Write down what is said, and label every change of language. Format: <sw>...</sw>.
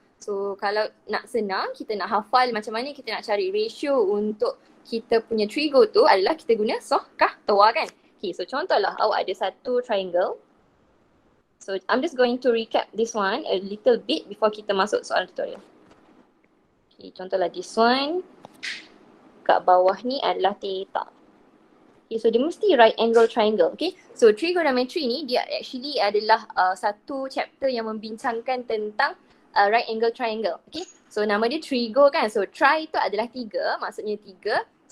<ms>So kalau nak senang, kita nak hafal macam mana kita nak cari ratio untuk kita punya trigo tu adalah kita guna soh kah tawa kan. Okay, so contohlah awak ada satu triangle.</ms> <en>So I'm just going to recap this one a little bit before</en> <ms>kita masuk soalan tutorial. Okay, contohlah</ms> <en>this one.</en> <ms>Kat bawah ni adalah theta. Okay, so dia mesti right angle triangle. Okay, so trigonometry ni dia actually adalah satu chapter yang membincangkan tentang right angle triangle. Okay, so nama dia trigo kan. So tri tu adalah 3, maksudnya 3.</ms>